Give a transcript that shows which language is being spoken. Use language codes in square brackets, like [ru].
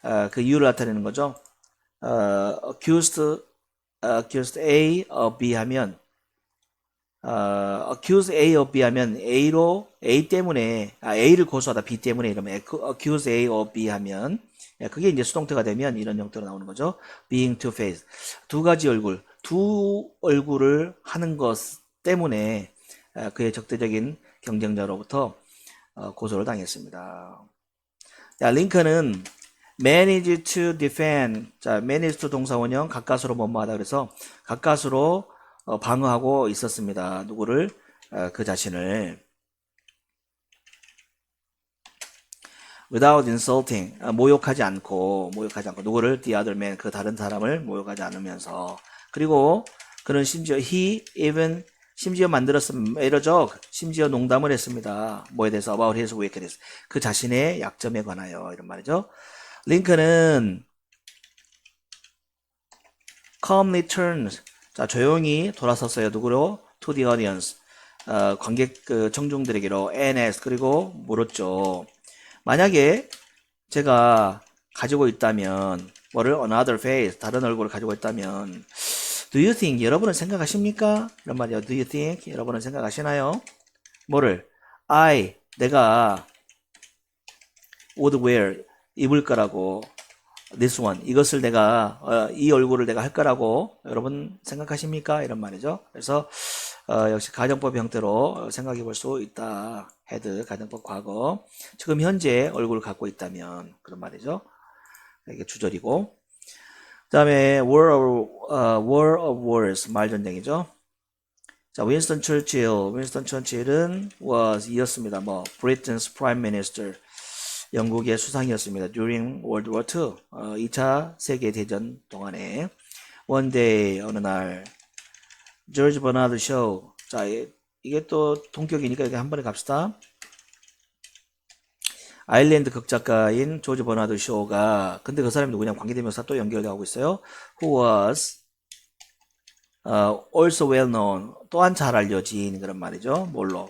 [ko] 그 이유를 나타내는 거죠. [en] accused A of B [ko] 하면, accuse A of B 하면 A 때문에, A를 고소하다 B 때문에 이러면 accuse A of B 하면, 그게 이제 수동태가 되면 이런 형태로 나오는 거죠. [en] being two-faced. [ko] 두 얼굴을 하는 것 때문에 그의 적대적인 경쟁자로부터 고소를 당했습니다. 자, 링컨은 [en] manage to defend. [ko] 자, manage to 동사원형 가까스로 뭐뭐하다. 그래서 가까스로 방어하고 있었습니다. 누구를? 그 자신을. [en] without insulting, [ko] 모욕하지 않고 누구를 [en] the other man, [ko] 그 다른 사람을 모욕하지 않으면서. 그리고 그는 심지어 [en] he even [ko] 심지어 만들었으면 이러죠. 심지어 농담을 했습니다. 뭐에 대해서 [en] about his weakness, [ko] 그 자신의 약점에 관하여 이런 말이죠. 링컨은 [en] calmly turned, [ko] 자 조용히 돌아섰어요. 누구로? [en] to the audience, [ko] 관객 그 청중들에게로 [en] and asked, [ko] 그리고 물었죠. 만약에 제가 가지고 있다면 뭐를 [en] another face, [ko] 다른 얼굴을 가지고 있다면 [en] do you think, [ko] 여러분은 생각하십니까? 이런 말이요. [en] do you think, [ko] 여러분은 생각하시나요? 뭐를? 내가 [en] would wear, [ko] 입을 거라고, [en] this one, [ko] 이것을 내가 이 얼굴을 내가 할 거라고 여러분 생각하십니까? 이런 말이죠. 그래서 역시 가정법 형태로 생각해 볼 수 있다. had, 가정법 과거. 지금 현재 얼굴을 갖고 있다면 그런 말이죠. 이게 주절이고. 그 다음에 [en] war of words, [ko] 말전쟁이죠. 자, 윈스턴 처칠은 이었습니다. [en] Britain's prime minister, [ko] 영국의 수상이었습니다. [en] during World War II, [ko] 2차 세계대전 동안에. [en] one day, [ko] 어느 날, George Bernard Shaw, 자, 이게 또 동격이니까 이렇게 한 번에 갑시다. 아일랜드 극작가인 조지 버나드 쇼가, 근데 그 사람이 누구냐, 관계대명사 또 연결하고 있어요. [en] Who was also well known, [ko] 또한 잘 알려진 그런 말이죠. 뭘로?